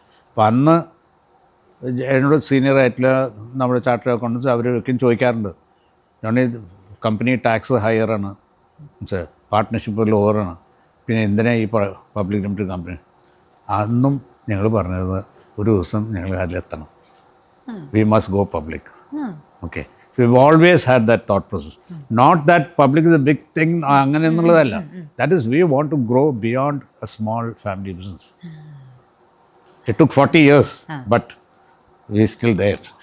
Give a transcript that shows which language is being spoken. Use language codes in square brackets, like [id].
[ml] അപ്പോൾ അന്ന് എന്നോട് സീനിയറായിട്ടുള്ള നമ്മുടെ ചാർട്ടേഡ് അക്കൗണ്ടൻസ് അവരൊക്കെ ചോദിക്കാറുണ്ട്, അതുകൊണ്ട് കമ്പനി ടാക്സ് ഹയറാണ്, പാർട്ട്ണർഷിപ്പ് ലോവറാണ്, പിന്നെ എന്തിനാ ഈ പബ്ലിക് ലിമിറ്റഡ് കമ്പനി? അന്നും ഞങ്ങൾ പറഞ്ഞത് ഒരു ദിവസം ഞങ്ങൾ അതിലെത്തണം. [en] We must go public. Okay. We've always had that thought process. Not that public is a big thing. [ml] അങ്ങനെ എന്നുള്ളതല്ല. [en] That is, we want to grow beyond a small family business. It took 40 years, but we still there.